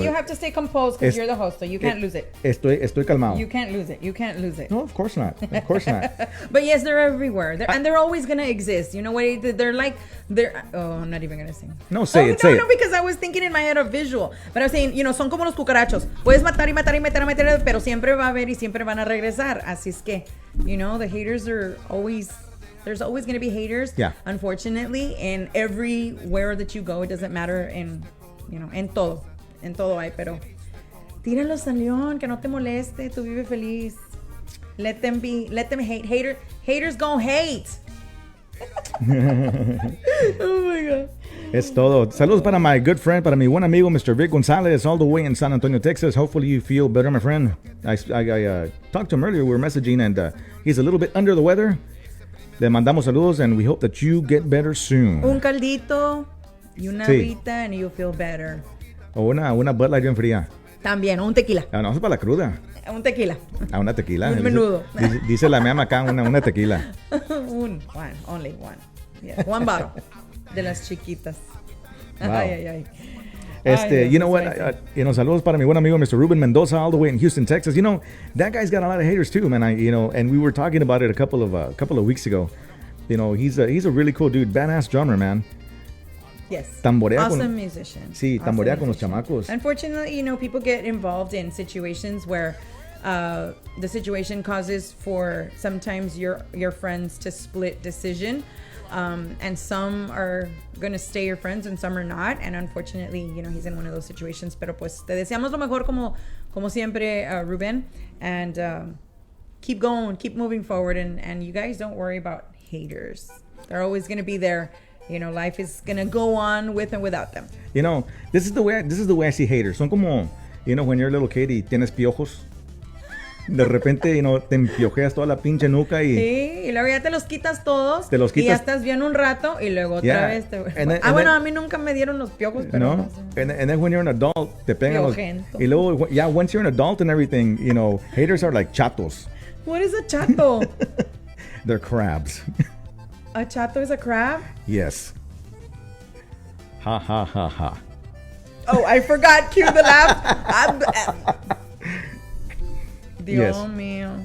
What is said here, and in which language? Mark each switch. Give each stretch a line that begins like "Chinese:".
English: you have to stay composed because you're the host, so you can't lose it.
Spanish: Estoy calmado.
English: You can't lose it. No, of course not. But yes, they're everywhere. And they're always going to exist. You know what? I'm not even going to sing. No, say it. Because I was thinking in my head a visual. But I was saying,
Spanish: son como los cucarachos. Puedes matar y matar y matar y matar, pero siempre va a haber y siempre van a regresar. Así es que,
English: the haters are always... There's always going to be haters, yeah. Unfortunately, and everywhere that you go, it doesn't matter
Spanish: en todo hay, pero tíralos al león, que no te moleste, tú vive feliz.
English: Let them hate. Haters gonna hate. Oh my God.
Spanish: Es todo. Saludos para
English: my good friend,
Spanish: para mi buen amigo, Mr. Vic Gonzalez,
English: all the way in
Spanish: San Antonio, Texas.
English: Hopefully you feel better, my friend. I talked to him earlier. We were messaging, and he's a little bit under the weather.
Spanish: Le mandamos saludos,
English: and we hope that you get better soon.
Spanish: Un caldito y una agüita,
English: and you'll feel better.
Spanish: O una Bud Light bien fría. También, un tequila. No, eso es para la cruda. Un tequila. Una tequila. Un menudo. Dice la mema acá, una tequila.
English: Only one. Yes, one bottle.
Spanish: De las chiquitas.
English: Wow. Ay. You know what?
Spanish: Saludos para mi buen amigo Mr.
English: Ruben Mendoza, all the way in Houston, Texas. That guy's got a lot of haters too, man. And we were talking about it a couple of weeks ago. You know, he's a really cool dude, badass drummer, man. Yes.
Spanish: Tamborea
English: awesome
Spanish: con,
English: musician.
Spanish: Sí,
English: Awesome
Spanish: tamborea con los
English: musician.
Spanish: chamacos.
English: Unfortunately, you know, people get involved in situations where the situation causes for sometimes your friends to split decision. And some are going to stay your friends and some are not. And unfortunately, you know, he's in one of those situations.
Spanish: Pero pues te deseamos lo mejor como siempre, Ruben.
English: And keep going, keep moving forward. And you guys don't worry about haters. They're always going to be there. You know, life is going to go on with and without them. You know, this is the way I see haters.
Spanish: Son como,
English: you know, when you're a little kid
Spanish: y tienes piojos. De repente,
English: you know,
Spanish: te empiojeas toda la pinche nuca y... Sí, y luego ya te los quitas todos. Te los quitas. Y ya estás bien un rato y luego otra vez te... bueno, a mí nunca me dieron los piojos, pero no. no sé.
English: And then when you're an adult,
Spanish: te pegan los... Piojento. Y luego,
English: yeah, once you're an adult and everything, you know, haters are like chatos. What is a chato? They're crabs. A chato is a crab? Yes. Ha ha ha ha. Oh, I forgot. Cue the laugh.
Spanish: Dios mío.